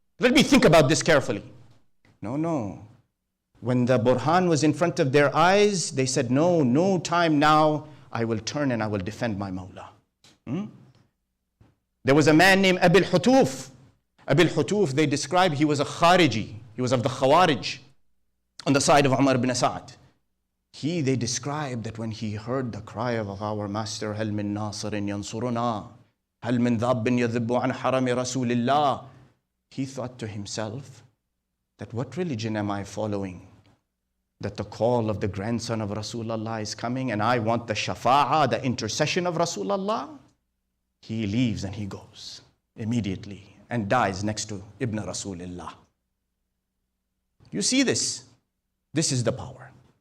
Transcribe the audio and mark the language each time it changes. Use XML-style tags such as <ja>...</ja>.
<en>Let me think about this carefully. No. When the burhan was in front of their eyes, they said, no time now. I will turn and I will defend my Mawla. There was a man named Abil Hutuf. Abil Hutuf, they describe, he was a Khariji. He was of the Khawarij on the side of Umar ibn Sa'ad. They describe that when he heard the cry of our master,</en> <ar>هَلْ مِن نَاصِرٍ يَنصُرُنَا هَلْ مِن ذَابٍ يَذِبُّ عَنْ حَرَمِ رَسُولِ اللَّهِ.</ar> <en>He thought to himself that what religion am I following? That the call of the grandson of Rasulullah is coming and I want the shafa'ah, the intercession of Rasulullah. He leaves and he goes immediately and dies next to Ibn Rasulullah. You see this. This is the power.</en>